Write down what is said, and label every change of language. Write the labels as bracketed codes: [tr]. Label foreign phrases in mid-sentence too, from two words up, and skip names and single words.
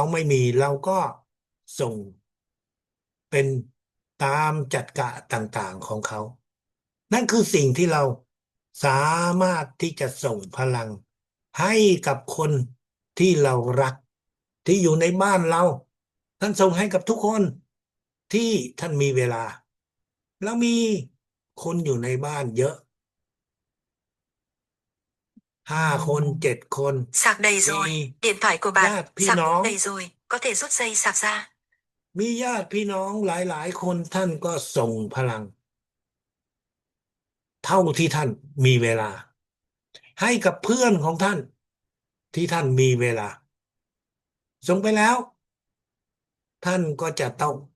[th] ไม่มีเราก็ส่งเป็นตามจัดกะต่างๆของเขานั่นคือสิ่งที่เราสามารถที่จะส่งพลังให้กับคนที่เรารักที่อยู่ในบ้านเราท่านส่งให้กับทุกคนที่ท่านมีเวลาแล้วมีคนอยู่ในบ้านเยอะ 5 คน7 คน [vi] Sạc đầy [th] มี [vi] rồi, điện thoại của [th] ญา [vi] bạn [th] ติพี่ [vi] sạc [th] น้อง [vi] đầy rồi, có thể rút dây sạc ra. [th] มีญาติพี่น้องหลายๆคนท่านก็ส่งพลังเท่าที่ท่านมีเวลาให้กับเพื่อนของท่านที่ท่านมีเวลาส่งไปแล้วท่านก็จะต้อง